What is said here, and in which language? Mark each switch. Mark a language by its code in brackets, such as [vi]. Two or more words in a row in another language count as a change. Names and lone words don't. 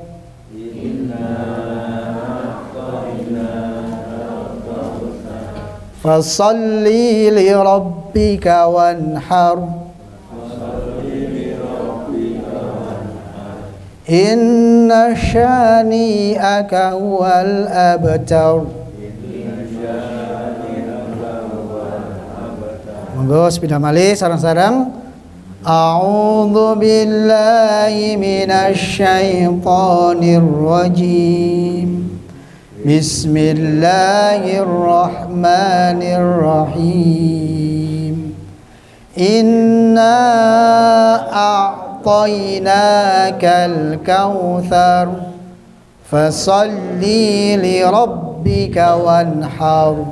[ar] فصل لربك وانحر. إن شانئك هو الأبتر. [jv] Monggo sepeda malih sareng-sareng. [ar] أعوذ بالله من الشيطان الرجيم. بسم الله الرحمن الرحيم. إنا أعطيناك الكوثر فصل لربك وانحر.